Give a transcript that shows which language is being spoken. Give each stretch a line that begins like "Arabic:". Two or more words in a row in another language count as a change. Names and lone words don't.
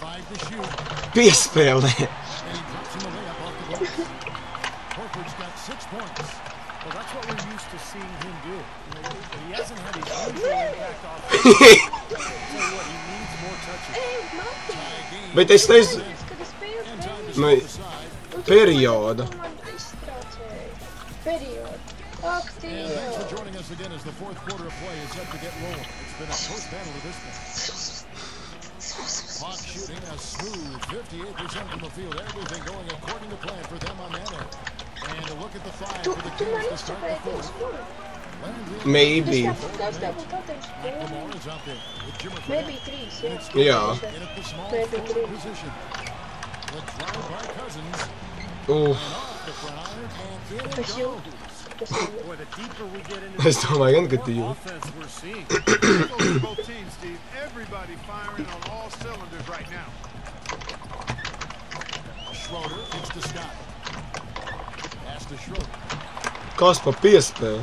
Latvian: Piespēlē! Bet es nezinu... Perioda. Ak, Dievs!
English: Clock shooting a smooth 58% from the field. Everything going according to plan for them on that end. And a look at the five for the Kings to start the fourth. Maybe. Maybe 3,
Latvian: Jā.
English: Maybe 3.
Latvian: Es jūtu. Es domāju, gan, ka tu jūti. Kas pa piespēli?